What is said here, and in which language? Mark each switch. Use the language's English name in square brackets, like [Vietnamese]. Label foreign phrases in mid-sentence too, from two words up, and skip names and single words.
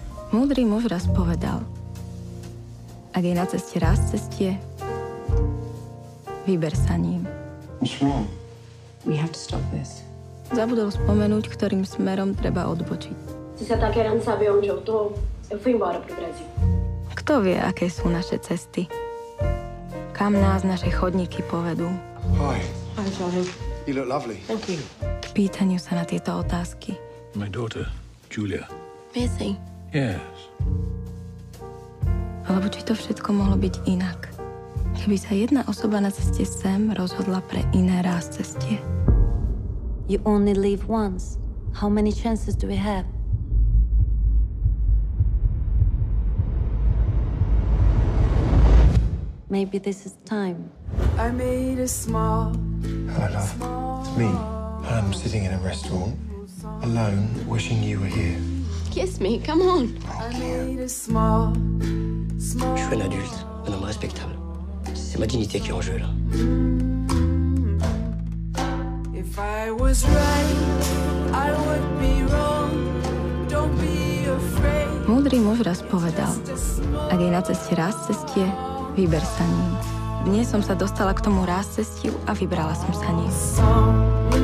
[Slovak] Múdry muž raz povedal, ak je na ceste raz cestie, vyber sa ním. [English] What's wrong? We have to stop this. [Slovak] Zabudol spomenúť, ktorým smerom treba odbočiť. [Portuguese] Se você tá querendo saber onde eu tô, eu fui embora pro Brasil. [Slovak] Kto vie, aké sú naše cesty? Kam nás naše chodníky povedú? [English] Hi. Hi, Charlie. You look lovely. Thank you. [Slovak] K pýtaniu sa na tieto otázky. [English] My daughter, Julia. Missy. Yes. [Slovak] Alebo či to všetko mohlo byť inak? Keby sa jedna osoba na ceste sem rozhodla pre iné ráz cestie. [English] You only live once. How many chances do we have? Maybe this is time. I made a small. Hello, love. It's me. I'm sitting in a restaurant, alone, wishing you were here. Kiss me, come on. I made a small. [French] Je suis un adulte, un homme respectable. C'est ma dignité qui est en jeu, là. [English] If I was right, I would be wrong. Don't be afraid. [Slovak] Múdry muž raz povedal, ak je na ceste ráz cestie, vyber sa ním. Dnes som sa dostala k tomu ráz cestiu a vybrala som sa ním. [English] Song.